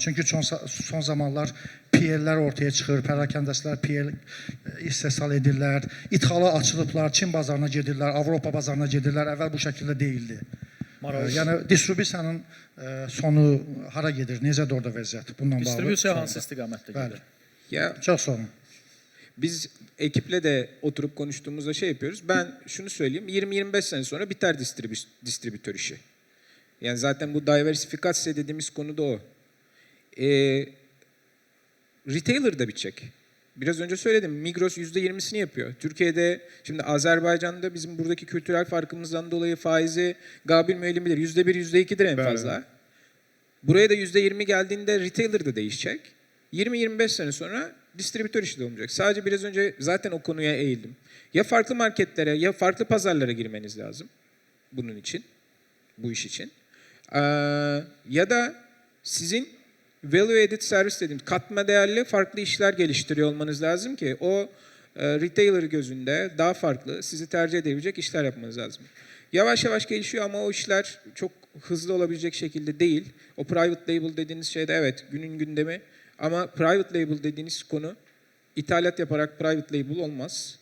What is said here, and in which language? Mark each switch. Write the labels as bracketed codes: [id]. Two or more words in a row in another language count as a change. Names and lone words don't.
[az] Çünki son zamanlar PL-lər ortaya çıxır, pərakəndəçilər PL istehsal edirlər, ithala açılıblar, Çin bazarına gedirlər, Avropa bazarına gedirlər. Əvvəl bu şəkildə deyildi. Yəni distribusiyanın sonu hara gedir? Necədir orada vəziyyət? Bununla bağlı. Distribusiya hansı istiqamətdə gedir? Ya Çox sağ olun. [tr] biz ekiple de oturup konuştuğumuzda şey yapıyoruz. Ben şunu söyleyeyim, 20-25 sene sonra biter distribütör işi. Yani zaten bu diversifikasyon dediğimiz konu da o. Retailer da bitecek. Biraz önce söyledim, Migros %20'sini yapıyor. Türkiye'de, şimdi Azerbaycan'da bizim buradaki kültürel farkımızdan dolayı faizi Gabil müellim bilir. %1, %2'dir en fazla. Buraya da %20 geldiğinde retailer da değişecek. 20-25 sene sonra distribütör işi de olmayacak. Sadece biraz önce zaten o konuya eğildim. Ya farklı marketlere ya farklı pazarlara girmeniz lazım bunun için, bu iş için. Ya da sizin [en] value added [tr] servis dediğimiz katma değerli farklı işler geliştiriyor olmanız lazım ki o retailer gözünde daha farklı, sizi tercih edebilecek işler yapmanız lazım. Yavaş yavaş gelişiyor ama o işler çok hızlı olabilecek şekilde değil. O [en] private label [tr] dediğiniz şey de evet günün gündemi. Ama [en] private label [tr] dediğiniz konu ithalat yaparak [en] private label [tr] olmaz.